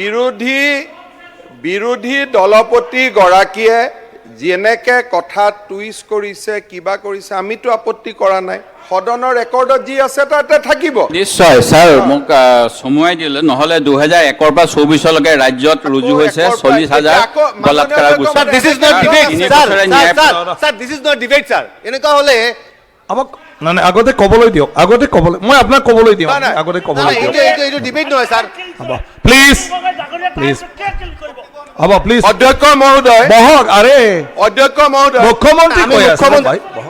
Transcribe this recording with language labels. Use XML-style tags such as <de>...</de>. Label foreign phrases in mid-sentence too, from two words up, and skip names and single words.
<as>বিৰোধী দলপতি গৰাকীয়ে যেনেকে কথা টুইষ্ট কৰিছে কিবা কৰিছে আমিতো আপত্তি কৰা নাই সদনৰ ৰেকৰ্ডত যি আছে তাতে থাকিব নিশ্চয় স্যাৰ মোক চমুৱাই দিলে নহ'লে 2001 পৰা 24লৈকে ৰাজ্যত ৰুজু হৈছে 40,000 বলাৎকাৰ গোচৰ</as> <en>Sir, this is not debate,</en> <as>তিনি</as> <en>sir.</en> <as>বছৰে</as> <en>Sir,</en> <as>ন্যায়-</as> <en>sir, this is not debate, sir.</en> <as>এনেকুৱা হ'লে আমাক নাই নাই আগতে ক'বলৈ দিয়ক আগতে ক'বলৈ মই আপোনাক ক'বলৈ দিওঁ নাই, নাই। আগতে নাই, ক'বলৈ নাই, দিয়ক এইটো debate নহয়, sir. হ'ব প্লিজ প্লিজ হ'ব প্লিজ অধ্যক্ষ মহোদয় বহক আৰে অধ্যক্ষ মহোদয় মুখ্যমন্ত্ৰী আমি কৈ আছে মুখ্যমন্ত্ৰী- ভাই, বহক।</as>